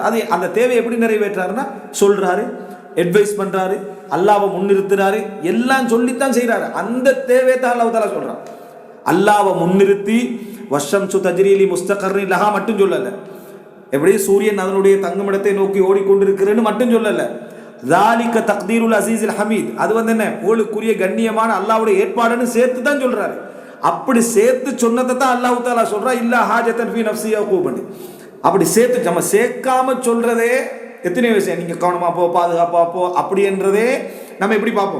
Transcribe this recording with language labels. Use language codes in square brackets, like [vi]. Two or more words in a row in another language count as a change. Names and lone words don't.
[ta] அது அந்த தேவை எப்படி நிறைவேற்றாருன்னா, சொல்றாரு, அட்வைஸ் பண்றாரு, அல்லாஹ்வை முன்னிறுத்துறாரு, எல்லாம் சொல்லித்தான் செய்யறாரு. அந்த தேவையை தான் அல்லாஹ் தஆலா சொல்றான். அல்லாஹ்வை முன்னிறுத்தி [ar] والشمس تجري لمستقر لها [ta] மட்டும் சொல்லல, எப்படி சூரியன் அதனுடைய தங்குமிடத்தை நோக்கி ஓடிக்கொண்டிருக்கிறேன்னு மட்டும் சொல்லல. [ar] ذَلِكَ تَقْدِيرُ الْعَزِيزِ الْحَمِيدِ, [ta] அது என்ன புகழுக்குரிய கண்ணியமான அல்லாஹ்வுடைய ஏற்பாடுன்னு சேர்த்து தான் சொல்றாரு. அப்படி சேர்த்து சொன்னதை தான் அல்லாஹ் தஆலா சொல்றா [ar] إلا حاجة في نفس يعقوب. [ta] அப்படி சேர்த்து நம்ம சேர்க்காம சொல்றதே எத்தனை விஷயம். நீங்க கவனமா போ, பாதுகாப்பா போ அப்படின்றதே நம்ம எப்படி பார்ப்போம்?